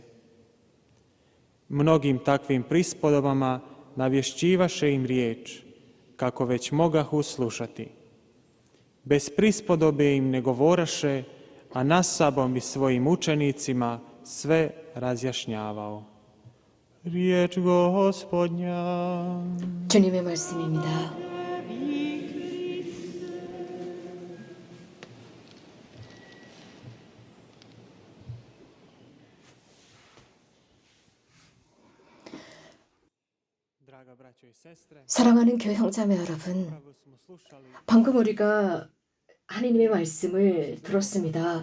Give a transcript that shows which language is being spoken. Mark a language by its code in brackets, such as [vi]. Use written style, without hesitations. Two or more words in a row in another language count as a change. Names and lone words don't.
[hr] Mnogim takvim prispodobama navješćivaše im riječ, kako već mogahu slušati. Bez prispodobe im ne govoraše, a nas sabom i svojim učenicima sve razjašnjavao. Riječ Gospodnja. [ko] 주님의 말씀입니다. 사랑하는 교회 형제자매 여러분, 방금 우리가 하나님의 말씀을 들었습니다.